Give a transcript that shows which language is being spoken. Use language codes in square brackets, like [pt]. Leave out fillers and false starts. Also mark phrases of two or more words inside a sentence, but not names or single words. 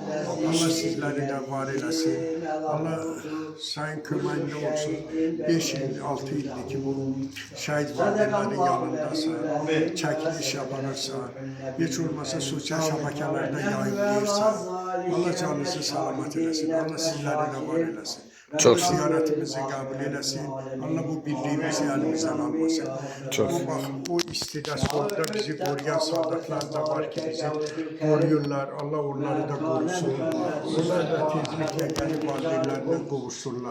[az] Allah sizləri də var eləsin. Allah sayın köməyində olsun. 5 il, 6 ildir ki, bu şəhid valideynlərin yanındasan, çəkiliş yaparırsan, heç olmasa sosial şəbəkələrdə yayınlayırsan. Allah canınızı salamat eləsin. Allah sizləri də var eləsin. [tr] Çok ziyaretimizi kabul eylesin. Allah bu birliğimizi elimizden almasın. Çok. Bak bu istidasında bizi koruyan sadıklar da var ki bizi koruyorlar. Allah onları da korusun. Onlar da tezlikle gelip valideynlerine kavuşsunlar.